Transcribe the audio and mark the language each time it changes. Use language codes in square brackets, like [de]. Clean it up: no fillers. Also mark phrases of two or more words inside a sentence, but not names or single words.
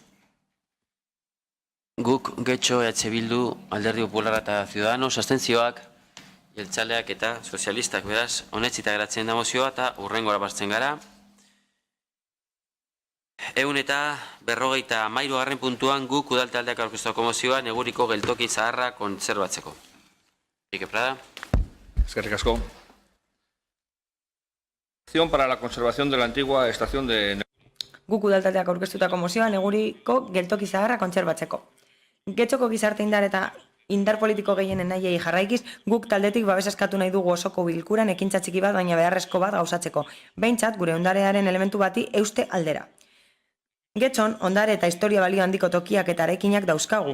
[eu] Guk, Getxo, EH Bildu, Alderdi Popularra eta Ciudadanos, abstentzioak, jeltzaleak eta sozialistak, beraz, honetxita geratzen da mozioa eta hurrengora bazten gara. 153. puntuan guk udaltaldeak aurkeztuko mozioa Neguriko geltoki zaharra kontserbatzeko. Ike Prada. Eskerrik asko. [es] Para la conservación de la antigua estación de... [eu] Guk udaltaldeak aurkeztutako mozioa Neguriko geltoki zaharra kontserbatzeko. Getxoko gizarte indar politiko gehienen nahiei jarraikiz, guk taldetik babes eskatu nahi dugu osoko bilkuran ekintza txiki bat baina beharrezko bat gauzatzeko. Behintzat, gure ondarearen elementu bati euste aldera. Getxon, ondare eta historia balio handiko tokiak eta eraikinak dauzkagu.